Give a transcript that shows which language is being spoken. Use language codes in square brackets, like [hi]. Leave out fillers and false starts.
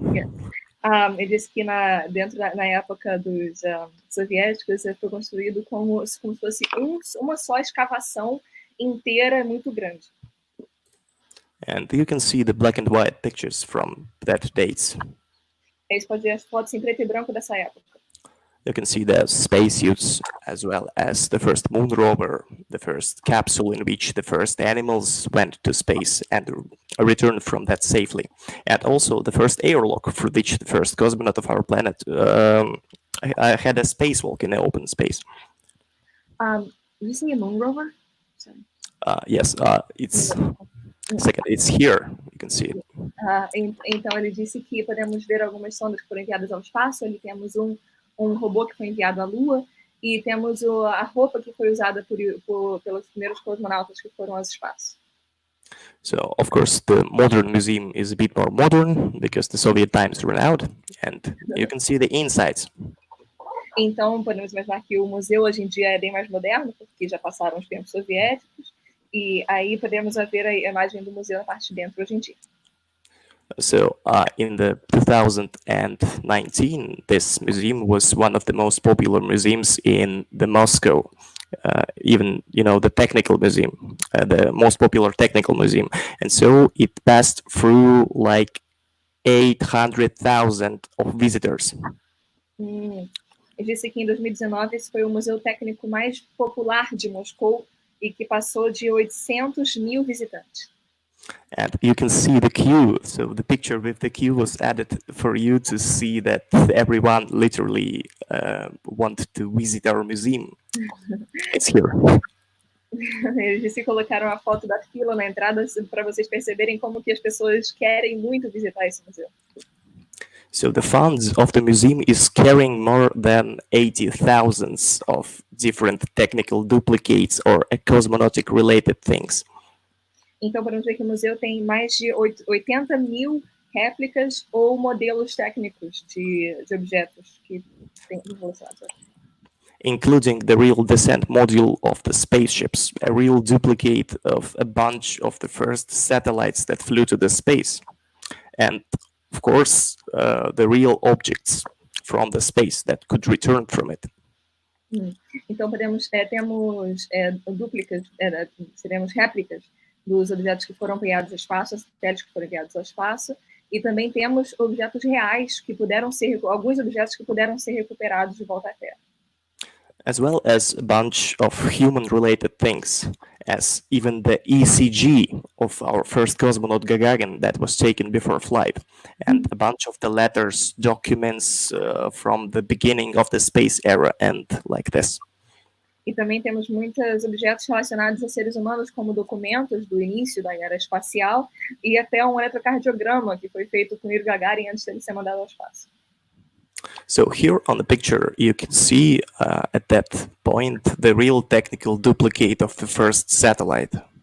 [en] Yeah. [pt] Ele disse que na época dos soviéticos foi construído como se fosse uma só escavação inteira muito grande. [en] And you can see the black and white pictures from that dates. [pt] Eles podem ver as fotos em preto e branco dessa época. [en] You can see the spacesuits, as well as the first moon rover, the first capsule in which the first animals went to space and returned from that safely, and also the first airlock through which the first cosmonaut of our planet had a spacewalk in the open space. You see a moon rover? Yes, it's here. You can see it. [pt] Então ele disse que podemos ver algumas sondas que foram enviadas ao espaço. Ali temos um robô que foi enviado à Lua, e temos a roupa que foi usada pelos primeiros cosmonautas que foram ao espaço. [en] So, of course, the modern museum is a bit more modern because the Soviet times ran out, and you can see the insides. [pt] Então, podemos imaginar que o museu hoje em dia é bem mais moderno, porque já passaram os tempos soviéticos, e aí podemos ver a imagem do museu na parte de dentro hoje em dia. [en] So in the 2019, this museum was one of the most popular museums in the Moscow, even, the technical museum, the most popular technical museum. And so it passed through like 800,000 of visitors. [pt] Ele disse que em 2019 esse foi o museu técnico mais popular de Moscou e que passou de 800 mil visitantes. [en] And you can see the queue. So the picture with the queue was added for you to see that everyone literally wanted to visit our museum. It's here. [pt] Eles disse que colocaram a foto da fila na entrada para vocês perceberem como que as pessoas querem muito visitar esse museu. [en] So the funds of the museum is carrying more than 80,000 of different technical duplicates or cosmonautic related things. [pt] Então, podemos ver que o museu tem mais de 80 mil réplicas ou modelos técnicos de objetos que têm relacionados. [en] Including the real descent module of the spaceships, a real duplicate of a bunch of the first satellites that flew to the space, and of course, the real objects from the space that could return from it. [pt] Então, temos dúplicas, teremos réplicas dos objetos que foram enviados ao espaço, satélites que foram enviados ao espaço, e também temos objetos reais que puderam ser, alguns objetos que puderam ser recuperados de volta à Terra. [en] As well as a bunch of human-related things, as even the ECG of our first cosmonaut Gagarin that was taken before flight, and a bunch of the letters, documents from the beginning of the space era, and like this. [pt] E também temos muitos objetos relacionados a seres humanos, como documentos do início da era espacial e até um eletrocardiograma que foi feito com Yuri Gagarin antes dele ser mandado ao espaço. [en] So here on the picture, you can see at that point the real technical duplicate of the first satellite.